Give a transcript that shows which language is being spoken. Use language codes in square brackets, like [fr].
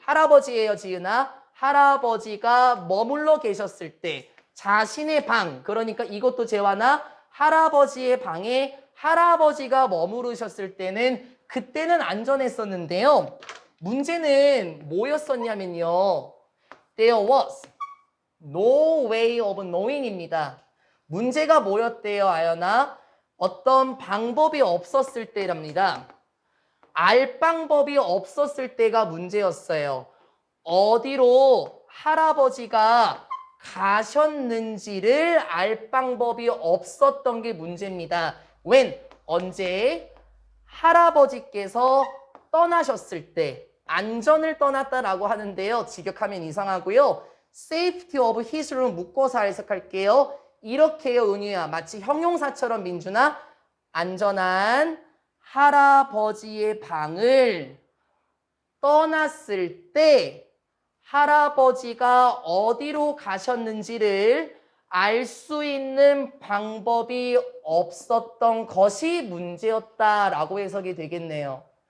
[ko] 할아버지예요, 지은아. 할아버지가 머물러 계셨을 때 자신의 방, 그러니까 이것도 재화나 할아버지의 방에 할아버지가 머무르셨을 때는 그때는 안전했었는데요. 문제는 뭐였었냐면요. [en] There was no way of knowing입니다. [ko] 문제가 뭐였대요, 아연아? 어떤 방법이 없었을 때랍니다. 알 방법이 없었을 때가 문제였어요. 어디로 할아버지가 가셨는지를 알 방법이 없었던 게 문제입니다. [en] when? [ko] 언제? 할아버지께서 떠나셨을 때 안전을 떠났다라고 하는데요. 직역하면 이상하고요. [en] safety of his room [ko] 묶어서 해석할게요. 이렇게요, 은유야. 마치 형용사처럼 민준아. 안전한 할아버지의 방을 떠났을 때 할아버지가 어디로 가셨는지를 알 수 있는 방법이 없었던 것이 문제였다라고 해석이 되겠네요.